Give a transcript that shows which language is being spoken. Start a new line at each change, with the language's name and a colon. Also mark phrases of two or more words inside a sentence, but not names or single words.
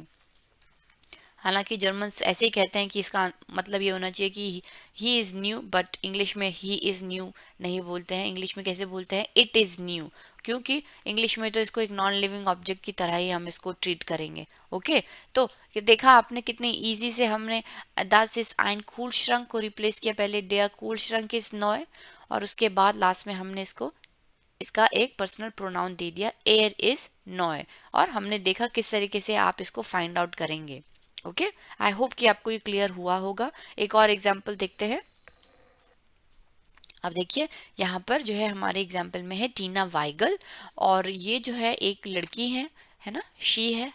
Hindi: हालांकि जर्मन्स ऐसे ही कहते हैं कि इसका मतलब ये होना चाहिए कि
English: he is new,
Hindi: बट इंग्लिश में
English: he is new
Hindi: नहीं बोलते हैं। इंग्लिश में कैसे बोलते हैं,
English: it is new,
Hindi: क्योंकि इंग्लिश में तो इसको एक
English: non living object
Hindi: की तरह ही हम इसको ट्रीट करेंगे। ओके, तो ये देखा आपने कितनी इजी से हमने
German: das ist ein Kühlschrank
Hindi: को रिप्लेस किया। पहले
German: der Kühlschrank ist neu
Hindi: और उसके बाद लास्ट में हमने इसका एक पर्सनल प्रोनाउन दे दिया
German: er ist neu,
Hindi: और हमने देखा किस तरीके से आप इसको
English: find out
Hindi: करेंगे। ओके,
English: I hope
Hindi: कि आपको ये क्लियर हुआ होगा। एक और एग्जांपल देखते हैं। अब देखिए यहाँ पर जो है हमारे एग्जाम्पल में है टीना वाइगल, और ये जो है एक लड़की है ना, शी है।